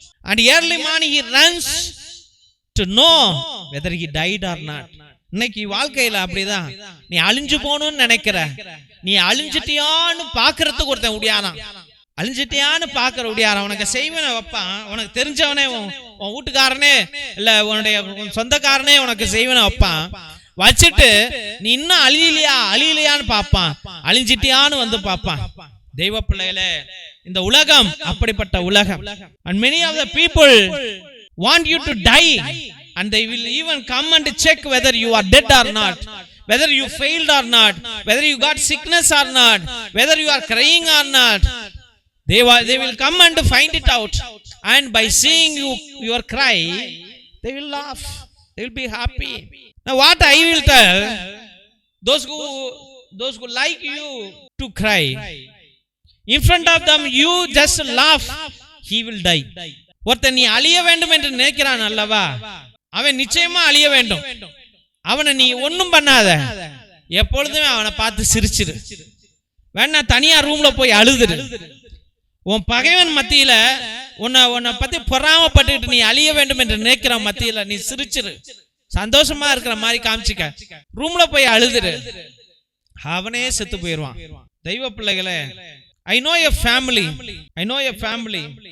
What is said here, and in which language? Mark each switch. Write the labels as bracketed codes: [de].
[en] And early morning he runs to know whether he died or not. [ta] இன்னைக்கு வாழ்க்கையில அப்படிதான். நீ அழிஞ்சு போகணும்னு நினைக்கிற, நீ அழிஞ்சிட்டியான்னு பாக்குறதுக்கு ஒருத்தன் உடையாரான், அழிஞ்சிட்டியான்னு பாக்குற உடையாரான். உனக்கு செய்வன வைப்பான், உனக்கு தெரிஞ்சவனே, உன் வீட்டுக்காரனே இல்ல உன்னுடைய சொந்தக்காரனே உனக்கு செய்வன வைப்பான். வச்சுட்டு நீ இன்னும் அழியலையான்னு பாப்பான், அழிஞ்சிட்டியான்னு வந்து பாப்பான். தெய்வ பிள்ளைகளே, இந்த உலகம் அப்படிப்பட்ட உலகம். [en] And many of the people want you to die, and they will even come and check whether you are dead or not, whether you failed or not, whether you got sickness or not, whether you are crying or not. They will come and find it out, and by seeing your cry, they will laugh, they will be happy. Now what I will tell those who like you to cry, in front of them you just laugh, he will die. [ta] ஒருத்தன் நீ அழிய வேண்டும் என்று நினைக்கிறான் அல்லவா, அவன் நிச்சயமா அழிய வேண்டும். அவனை நீ ஒன்னும் பண்ணாத, எப்பொழுதுமே அவனை பார்த்து சிரிச்சிரு. வேணா தனியா ரூம்ல போய் அழுதுரு. உன் பகைவன் மத்தியில உன்னை பத்தி பொறாமப்பட்டு நீ அழிய வேண்டும் என்று நினைக்கிற மத்தியில நீ சிரிச்சிரு, சந்தோஷமா இருக்கிற மாதிரி காமிச்சிக்க. ரூம்ல போய் அழுதுரு, அவனே செத்து போயிடுவான். தெய்வ பிள்ளைகளே, [en] I know a family.